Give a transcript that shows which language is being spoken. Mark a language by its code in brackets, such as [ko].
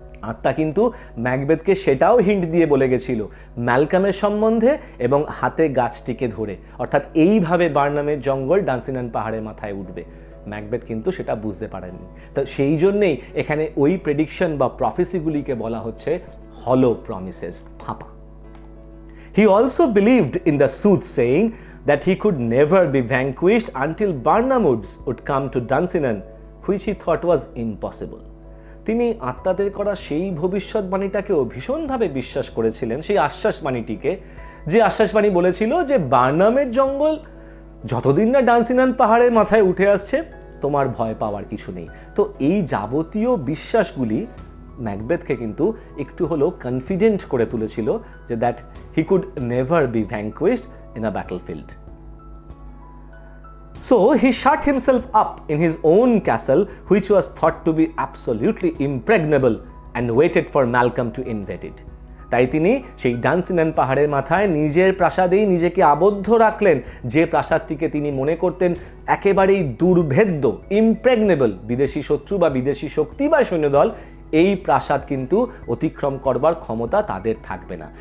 [bn] আত্মা কিন্তু ম্যাকবেথকে সেটাও হিন্ট দিয়ে বলে গেছিল ম্যালকামের সম্বন্ধে এবং হাতে গাছটিকে ধরে, অর্থাৎ এইভাবে বার্নামের জঙ্গল ডান্সিনান পাহাড়ের মাথায় উঠবে। ম্যাকবেথ কিন্তু সেটা বুঝতে পারেননি। তো সেই জন্যেই এখানে ওই প্রেডিকশন বা প্রফেসিগুলিকে বলা হচ্ছে হলো প্রমিসেস, ফাঁপা। [en] He also believed in the soothsaying that he could never be vanquished until Barnum Woods would come to Dunsinane, which he thought was impossible. [bn] তিনি আত্মাদের করা সেই ভবিষ্যৎবাণীটাকেও ভীষণভাবে বিশ্বাস করেছিলেন, সেই আশ্বাসবাণীটিকে, যে আশ্বাসবাণী বলেছিল যে বার্নামের জঙ্গল যতদিন না ডান্সিনান পাহাড়ের মাথায় উঠে আসছে তোমার ভয় পাওয়ার কিছু নেই। তো এই যাবতীয় বিশ্বাসগুলি ম্যাকবেথকে কিন্তু একটু হলেও কনফিডেন্ট করে তুলেছিল যে [en] That he could never be vanquished in a battlefield. So he shut himself up in his own castle, which was thought to be absolutely impregnable, and waited for Malcolm to invade it. [bn] তাই তিনি সেই ডান্সিনান পাহাড়ের মাথায় নিজের প্রাসাদেই নিজেকে আবদ্ধ রাখলেন, যে প্রাসাদটিকে তিনি মনে করতেন একেবারেই দুর্ভেদ্য, ইমপ্রেগনেবল, বিদেশি শত্রু বা বিদেশি শক্তি বা সৈন্যদল এই প্রাসাদ কিন্তু অতিক্রম করবার ক্ষমতা তাদের থাকবে না।